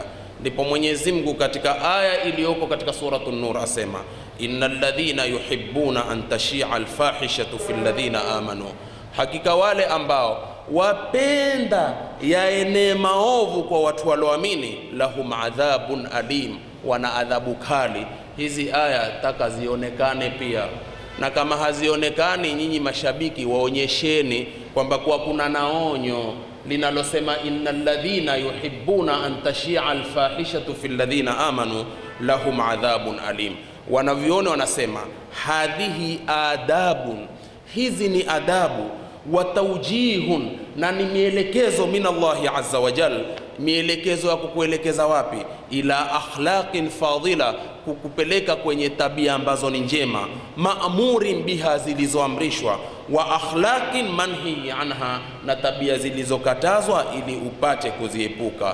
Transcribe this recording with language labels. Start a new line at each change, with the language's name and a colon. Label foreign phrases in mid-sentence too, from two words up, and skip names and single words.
Swahili: Ndipo Mwenyezi Mungu katika aya iliyoko katika suratul Nur asema
Arabic: إن الذين يحبون أن تشيع الفاحشة في الذين آمنوا,
Swahili: hakika wale ambao wapenda yaenee maovu kwa watu walioamini,
Arabic: لهم عذاب أليم,
Swahili: wana adhabu kali. Hizi aya taka zionekane pia, na kama hazionekani, nyinyi mashabiki waonyesheni kwamba kwa kuna naonyo linalosema
Arabic: إن الذين يحبون أن تشيع الفاحشة في الذين آمنوا لهم عذاب أليم.
Swahili: Wanaviona wanasema
Arabic: هذه آداب,
Swahili: hizi ni adabu,
Arabic: وتوجيه,
Swahili: na ni mielekezo
Arabic: من الله عز وجل.
Swahili: Mielekezo ya kukuelekeza wapi?
Arabic: إلى أخلاق فاضلة,
Swahili: kukupeleka kwenye tabia ambazo ni njema,
Arabic: مأمور بها,
Swahili: zilizoamrishwa,
Arabic: وأخلاق منهي عنها,
Swahili: na tabia zilizokatazwa ili upate kuziepuka.